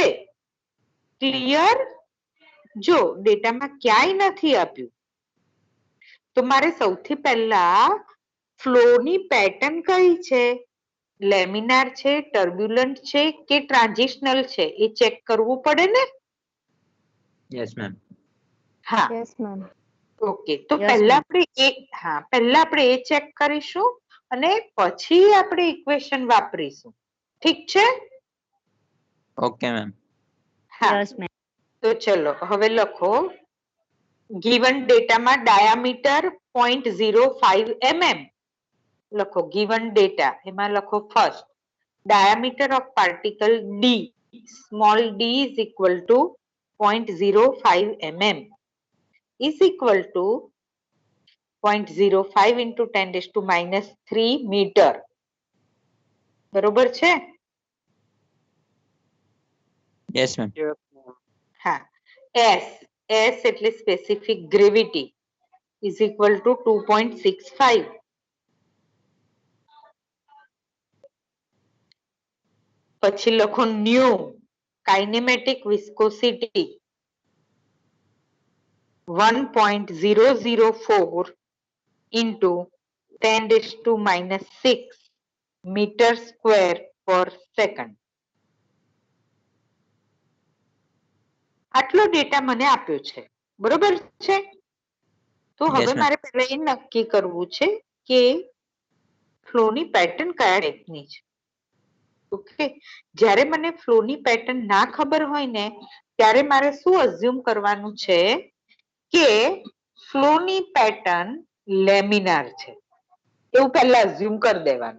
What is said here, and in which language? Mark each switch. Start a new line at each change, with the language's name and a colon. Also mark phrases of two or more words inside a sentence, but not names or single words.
Gujarati: ક્લિયર? જો ડેટામાં ક્યાંય નથી આપ્યું તો મારે સૌથી પહેલા ફ્લોની પેટર્ન કઈ છે, લેમિનાર છે, ટર્બ્યુલન્ટ છે કે ટ્રાન્ઝિશનલ છે, એ ચેક કરવું પડે ને.
English: Yes, ma'am.
Gujarati: હા,
English: Yes ma'am.
Gujarati: ઓકે. તો
English: Yes,
Gujarati: પહેલા
English: ma'am.
Gujarati: આપણે એ ચેક કરીશું અને પછી આપણે ઇક્વેશન વાપરીશું. ઠીક છે?
English: Okay, ma'am.
Gujarati: હા,
English: Yes, ma'am.
Gujarati: તો ચલો હવે લખો. given ડેટામાં ડાયામીટર 0.05 mm લખો.
English: given data
Gujarati: એમાં લખો
English: ફર્સ્ટ diameter of particle d, small d is equal to 0.05 mm is equal to 0.05 into 10⁻³ meter.
Gujarati: બરોબર છે?
English: Yes, ma'am.
Gujarati: હા. s એટલે સ્પેસિફિક ગ્રેવિટી
English: is equal to
Gujarati: 2.65. પછી લખો
English: nu, kinematic viscosity 1.004 into 10⁻⁶ meter square per second.
Gujarati: આટલો ડેટા મને આપ્યો છે. બરોબર છે? તો
English: Yes,
Gujarati: હવે
English: ma'am.
Gujarati: મારે પહેલા એ નક્કી કરવું છે કે ફ્લોની પેટર્ન કયા ટાઈપની છે. ઓકે, જ્યારે મને ફ્લોની પેટર્ન ના ખબર હોય ને ત્યારે મારે શું અઝ્યુમ કરવાનું છે કે ફ્લોની પેટર્ન લેમિનાર છે, એવું પહેલા અઝ્યુમ કરી દેવાનું.